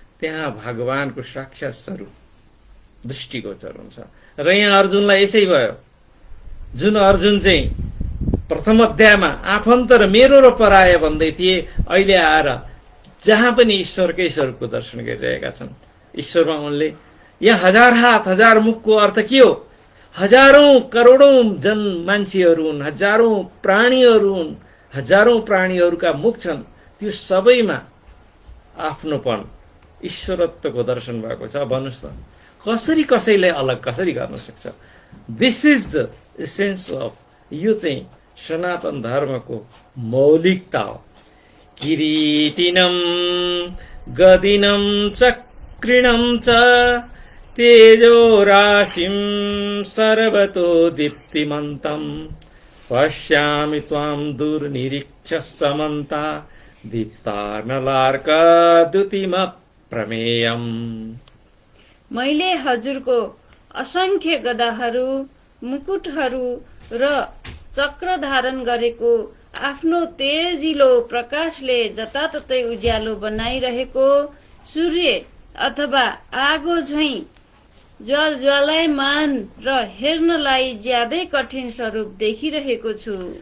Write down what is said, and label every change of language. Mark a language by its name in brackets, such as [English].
[Nepali] त्यहाँ भगवानको साक्षात स्वरूप दृष्टिगोचर हुन्छ। र यहाँ अर्जुनलाई यसै भयो। जुन अर्जुन चाहिँ प्रथम अध्यायमा आफन्त र मेरो र पराय भन्दै थिए, अहिले आएर जहाँ पनि ईश्वरकै स्वरूपको दर्शन गरिरहेका छन्। ईश्वरमा उनले यहाँ हजार हात हजार मुखको अर्थ के हो? हजारौं करोडौं जन मान्छेहरू हुन्, हजारौं प्राणीहरू हुन्, हजारौं प्राणीहरूका मुख छन्। त्यो सबैमा आफ्नोपन ईश्वरत्वको दर्शन भएको छ। भन्नुहोस् त कसैलाई अलग कसरी गर्न सक्छ? [English] this is the essence of, [Nepali] यो चाहिँ सनातन धर्मको मौलिकता हो। [Sanskrit] किरीटिनम गदिनम चक्रिणम च तेजो राशिम सर्वतो दीप्तिमन्तम पश्यामि त्वां दुर्निरीक्ष्य समन्ता दीप्तानलार्क द्युतिम प्रमेयम्। [Nepali] मैले हजुरको असंख्य गदाहरू, मुकुटहरू र चक्र धारण गरेको आफ्नो तेजिलो प्रकाशले जताततै उज्यालो बनाइरहेको सूर्य अथवा आगो झैं ज्वालायमान र हेर्नलाई ज्यादै कठिन स्वरूप देखिरहेको छु।